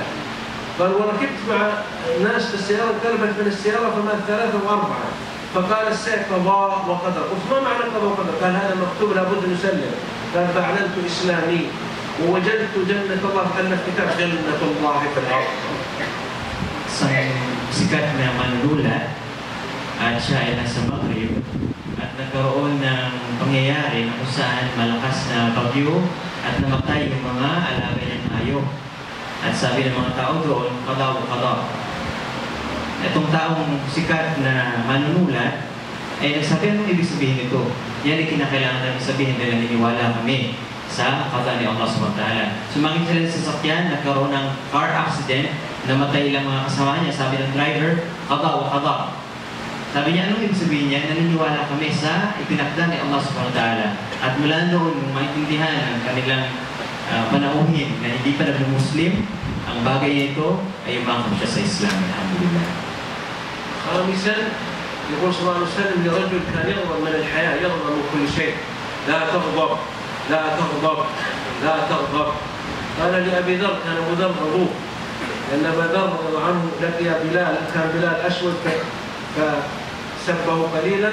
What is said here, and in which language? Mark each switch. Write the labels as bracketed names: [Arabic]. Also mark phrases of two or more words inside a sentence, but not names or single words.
[Arabic] قال وركبت مع ناس في السيارة انقلبت من السيارة فمات 3 و4. فقال السيف قضاء وقدر. قلت ما معنى قضاء وقدر؟ قال هذا مكتوب لابد نسلم. قال فأعلنت إسلامي ووجدت جنة الله. قال الكتاب جنة الله في الأرض. [Filipino] Sikat na manunulat at siya ay nasa Maghrib at nagkaroon ng pangyayari na kung saan malakas na bagyo at namatay yung mga alaga niyang hayop. At sabi ng mga tao doon, qada. Itong taong sikat na manunulat ay nagsabi, anong ibig sabihin ito? Yan ay kinakailangan namin sabihin dahil naniniwala kami sa qada ni Allah [Arabic] سبحانه وتعالى. [Filipino] Sumangit sila sa sasakyan, nagkaroon ng [English] car accident, [Filipino] namatay ilang mga kasama niya. Sabi ng driver, qada. Sabi niya, anong ibig sabihin niya? Naniniwala kami sa ipinakda ni Allah [Arabic] سبحانه وتعالى. [Filipino] At mula noon, maintindihan ang kanilang panauhin na hindi pa nag-Muslim, ang bagay nito ay umangkap siya sa Islam. Alhamdulillah. [Arabic] خامسا يقول صلى الله عليه وسلم لرجل كان يغضب من الحياة، يغضب من كل شيء. لا تغضب. قال لأبي ذر، كان أبو ذر غضوب لأن أبا ذر رضي الله عنه لقي بلال، كان بلال أسود فسبه قليلا.